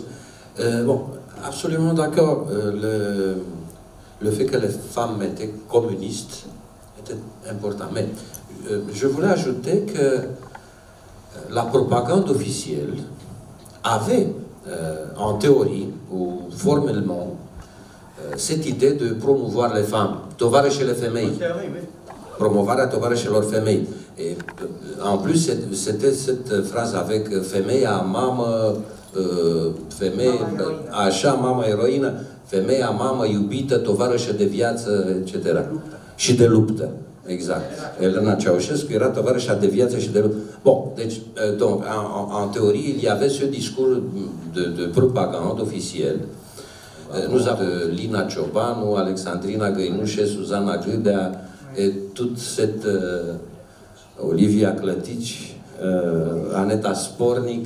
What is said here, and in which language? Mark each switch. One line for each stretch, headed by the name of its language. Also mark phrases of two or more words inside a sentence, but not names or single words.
French: Bon, absolument d'accord. Le fait que les femmes étaient communistes était important. Mais je voulais ajouter que la propagande officielle avait, en théorie ou formellement, cette idée de promouvoir les femmes,
Romanian: tovarășele femei, promovarea tovarășelor femei.
French: Et en plus, c'était cette phrase avec
Romanian: femeia, mamă, așa, mama eroină, femeia, mamă, iubită, tovarășă de viață,
French: etc.
Romanian: Și de luptă. Exact. Elena Ceausescu era tovarășa de viață și de luptă.
French: Bon, donc, en théorie, il y avait ce discours de propagande officielle. Nous avons Lina Ciobanu, Alexandrina Găinușe, Suzana Grâdea, et toute cette Olivia Clătici, Aneta Spornic.